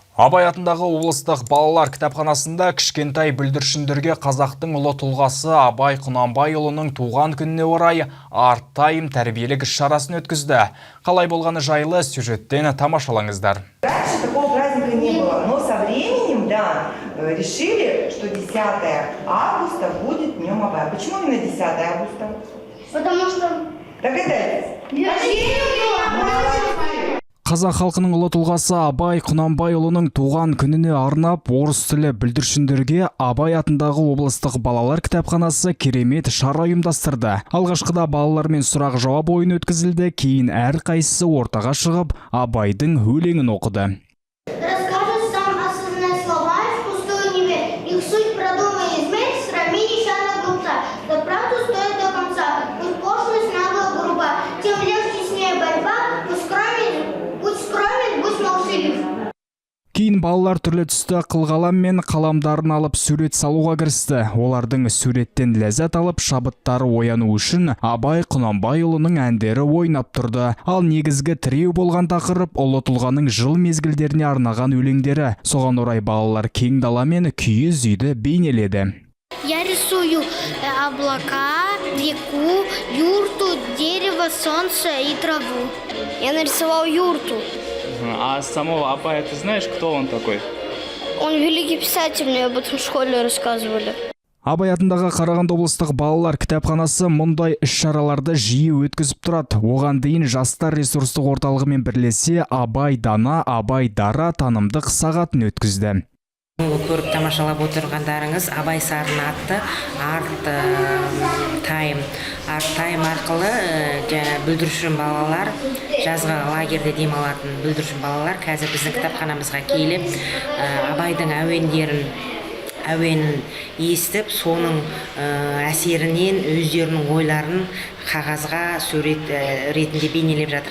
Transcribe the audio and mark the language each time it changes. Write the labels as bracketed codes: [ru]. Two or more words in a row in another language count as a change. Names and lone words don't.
[kk] Абай атындағы облыстық балалар кітапханасында кішкентай бүлдіршіндерге қазақтың ұлы тұлғасы Абай Құнанбайұлының туған күніне орай арт-тайм тәрбиелік іс-шарасын өткізді. Қалай болғаны жайлы сюжеттен тамашалаңыздар. [ru] Раньше такого праздника не было, но со временем, решили, что 10 августа будет Днем Абая. Почему именно 10 августа? Потому что... Догадайтесь. [kk] Қазақ халқының ұлы тұлғасы Абай Құнанбайұлының туған күніне арнап, орыс тілі бүлдіршіндерге Абай атындағы облыстық балалар кітапханасы керемет шара ұйымдастырды. Алғашқыда балалармен сұрақ-жауап ойыны өткізілді, кейін әрқайсысы ортаға шығып, Абайдың өлеңін оқыды. [ru] Расскажет сам осознанные слова, пустой не верь. Их суть продумай, измерь, срами нечаянно глупца. За правду стоит до конца, пусть пошлость нагло груба. Тем легче с ней борьба, будь скромен, будь молчалив. [kk] Кейін балалар түрлі түсті қылғалам мен қаламдарын алып сурет салуға кірісті. Олардың суреттен ләззат алып, шабыттары ояну үшін Абай Құнанбайұлының әндері ойнап тұрды. Ал негізгі тіреу болған тақырып ұлы тұлғаның жыл мезгілдеріне арнаған өлеңдері. Соған орай балалар кең дала мен киіз үйді бейнеледі. [ru] Я рисую облака, реку, юрту, дерево, солнце и траву. Я нарисовал юрту. А самого Абая ты знаешь, кто он такой? Он великий писатель, мне об этом в школе рассказывали. [kk] Абай атындағы Қарағанды облыстық балалар кітапханасы мұндай іс-шараларды жиі өткізіп тұрады. Оған дейін жастар ресурстық орталығымен бірлесе Абай Дана, Абай Дара танымдық сағатын өткізді. Көріп тамашалап отырғандарыңыз Абай Сарын атты арт-тайм арқылы бүлдіршін балалар, жазғы лагерде демалатын бүлдіршін балалар қазір біздің кітапханамызға келіп Абайдың әуенін естіп, соның әсерінен өздерінің ойларын қағазға сурет ретінде бейнелеп жатыр.